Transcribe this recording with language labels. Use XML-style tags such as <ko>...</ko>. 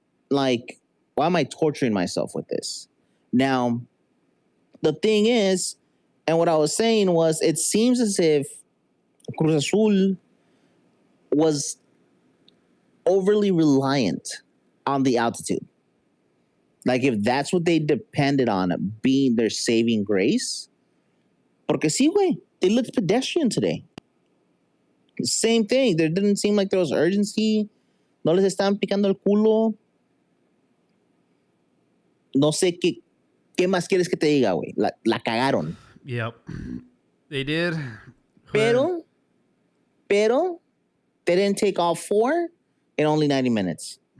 <en>Like, why am I torturing myself with this? Now, the thing is, and what I was saying was, it seems as if Cruz Azul was overly reliant on the altitude. Like, if that's what they depended on being their saving grace.</en> <es>Porque sí, güey,</es> <en>they looked pedestrian today. Same thing. There didn't seem like there was urgency.</en> <es>No les estaban picando el culo. No sé qué más quieres que te diga, güey. La cagaron.</es> <en>Yep. They did. Pero, they didn't take all 4 in only 90 minutes.</en>